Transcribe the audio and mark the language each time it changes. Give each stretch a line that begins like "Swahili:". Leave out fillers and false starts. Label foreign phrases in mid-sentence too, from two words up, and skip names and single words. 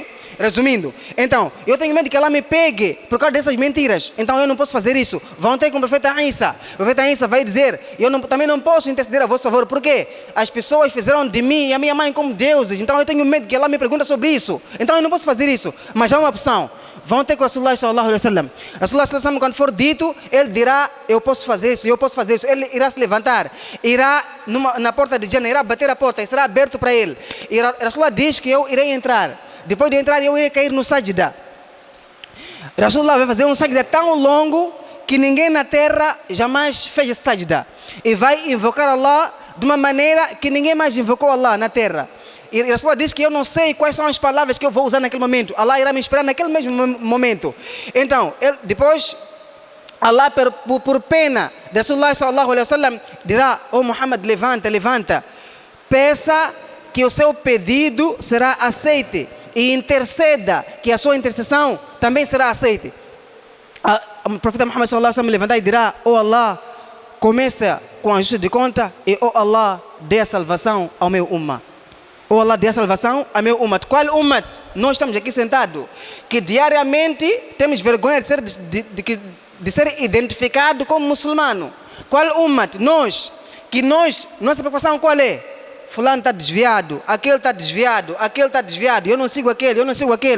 Portuguese: Resumindo, então, eu tenho medo que ela me pegue por causa dessas mentiras. Então eu não posso fazer isso. Vão ter com o profeta Isa. O profeta Isa vai dizer, também não posso interceder a vosso favor. Por quê? As pessoas fizeram de mim e a minha mãe como deuses. Então eu tenho medo que ela me pergunte sobre isso. Então eu não posso fazer isso. Mas há uma opção. Vão ter com o
Arabic: رسول الله صلى الله عليه وسلم. رسول الله صلى الله عليه وسلم,
Portuguese: quando for dito, ele dirá, eu posso fazer isso, eu posso fazer isso. Ele irá se levantar, irá na porta de Jannah, irá bater a porta, e será aberto para ele. E Rasulullah diz que eu irei entrar. Depois de entrar, eu ia cair no sajda. Rasulullah vai fazer um sajda tão longo que ninguém na terra jamais fez esse sajda. E vai invocar Allah de uma maneira que ninguém mais invocou Allah na terra. E Rasulullah diz que eu não sei quais são as palavras que eu vou usar naquele momento. Allah irá me esperar naquele mesmo momento. Então, depois, Allah, por pena de
Arabic: رسول الله صلى الله عليه وسلم,
Portuguese: dirá, Muhammad, levanta. Peça que o seu pedido será aceite. E interceda, que a sua intercessão também será aceita. O profeta Muhammad
Arabic: صلى الله عليه وسلم
Portuguese: levantar e dirá, Allah, começa com ajuste de conta e Allah, dê a salvação ao meu ummah. Allah, dê a salvação ao meu ummah. Qual ummah? Nós estamos aqui sentados, que diariamente temos vergonha de ser identificado como muçulmano. Qual ummah? Nossa preocupação qual é? Fulano está desviado, aquele está desviado, eu não sigo aquele.